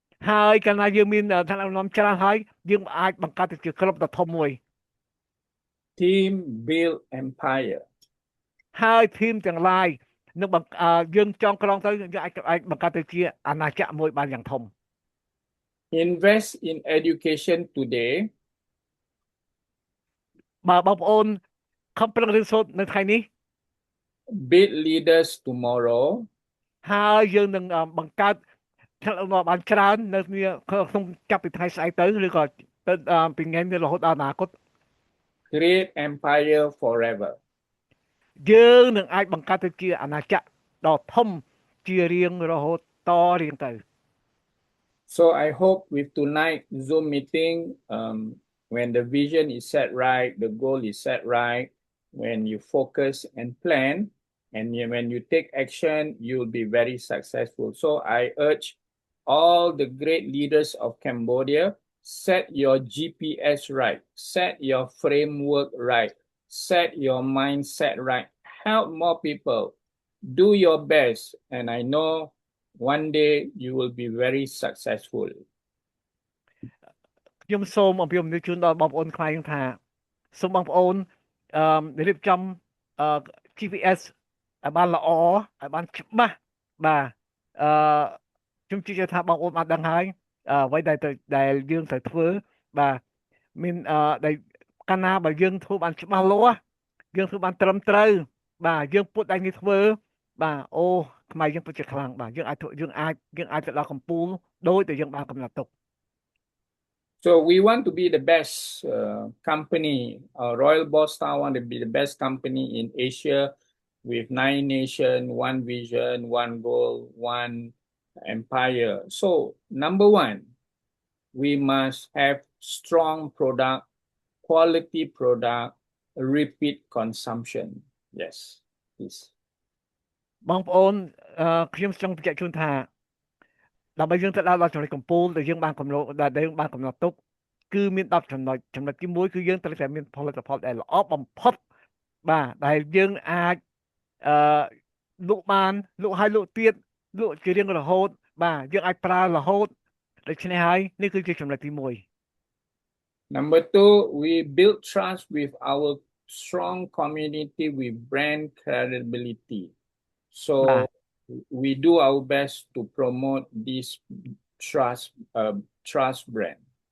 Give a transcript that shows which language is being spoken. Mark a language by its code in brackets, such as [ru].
[km] ហើយកាលណាយើងមានថ្នាក់ដឹកនាំច្រើនហើយយើងអាចបង្កើតទៅជាក្រុមដ៏ធំមួយ [en] Team build empire. [km] ហើយ team ទាំងឡាយនឹងយើងចងក្រងទៅយើងអាចបង្កើតទៅជាអាណាចក្រមួយបានយ៉ាងធំ [en] Invest in education today. [km] បើបងប្អូនខំប្រឹងរៀនសូត្រនៅថ្ងៃនេះ [en] Build leaders tomorrow. [km] ហើយយើងនឹងបង្កើតថ្នាក់ដឹកនាំបានច្រើននៅក្នុងចាប់ពីថ្ងៃស្អែកទៅឬក៏ទៅពីថ្ងៃនេះរហូតដល់អនាគត [en] Create empire forever. [km] យើងនឹងអាចបង្កើតទៅជាអាណាចក្រដ៏ធំជារៀងរហូតតរៀងទៅ [en] So I hope with tonight Zoom meeting, when the vision is set right, the goal is set right, when you focus and plan, and when you take action, you'll be very successful. So I urge all the great leaders of Cambodia, set your GPS right, set your framework right, set your mindset right, help more people, do your best, and I know one day you will be very successful. [km] ខ្ញុំសូមអំពាវនាវជូនដល់បងប្អូនខ្មែរថាសូមបងប្អូនរៀបចំ GPS ឲ្យបានល្អឲ្យបានច្បាស់បាទខ្ញុំជឿថាបងប្អូនបានដឹងហើយអ្វីដែលយើងត្រូវធ្វើបាទមានដែលកាលណាបើយើងធ្វើបានច្បាស់លាស់យើងធ្វើបានត្រឹមត្រូវបាទយើងពុតដៃនេះធ្វើបាទអូខ្មែរយើងពិតជាខ្លាំងបាទយើងអាចទៅដល់កំពូលដោយតែយើងបានកំណត់ទុក [en] So we want to be the best company. Royal Boss Star want to be the best company in Asia with 9 nations, 1 vision, 1 goal, 1 empire. So number 1, we must have strong product, quality product, repeat consumption. Yes, please. [km] បងប្អូនខ្ញុំចង់បញ្ជាក់ជូនថាដើម្បីយើងទៅដល់ចំណុចកំពូលដែលយើងបានកំណត់ទុកគឺមាន10ចំណុចទី1គឺយើងត្រូវតែមានផលិតផលដែលល្អបំផុតបាទដែលយើងអាចលក់បានលក់ហើយលក់ទៀតលក់ជារៀងរហូតបាទយើងអាចប្រើរហូតដូច្នេះហើយនេះគឺជាចំណុចទី1 [en] Number 2, we build trust with our strong community with brand credibility. So we do our best to promote this trust brand.